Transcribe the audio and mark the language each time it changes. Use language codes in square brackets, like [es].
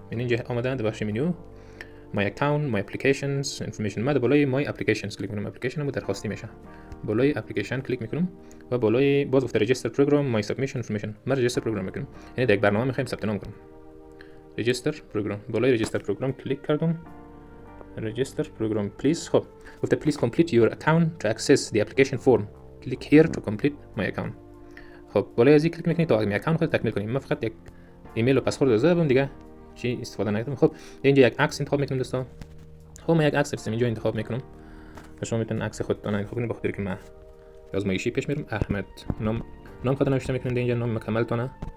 [fa] این اینجا آمدن در بخش منیو مای اکاونت، مای اپلیکیشنز، انفورمیشن. ما در بالای مای اپلیکیشنز کلیک میکنم. اپلیکیشنمو درخواستی میشه، بالای اپلیکیشن کلیک میکنم و بالای باز گفته رجیستر پروگرام مای سابمیشن انفورمیشن. ما رجیستر پروگرام میکنم، یعنی در یک برنامه میخوایم ثبت نام کنیم. رجیستر پروگرام، بالای رجیستر پروگرام کلیک کردم. رجیستر پروگرام پلیز. خب گفته [en] please complete your account to access the application form. click here to complete my account. [fa] خب بالای از این کلیک میکنید تا اکانت خود تکمیل کنیم. من فقط یک ایمیل و پسورد دادم دیگه چی استفاده نکردم. خب اینجا یک عکس انتخاب میکنم دوستان. خب من یک عکس اینجا انتخاب میکنم و شما میتونید عکس خودتون انتخاب کنید بخاطر که من آزمایشی پیش میرم. احمد نام خودت نوشته میکنید اینجا، نام مکمل تونه.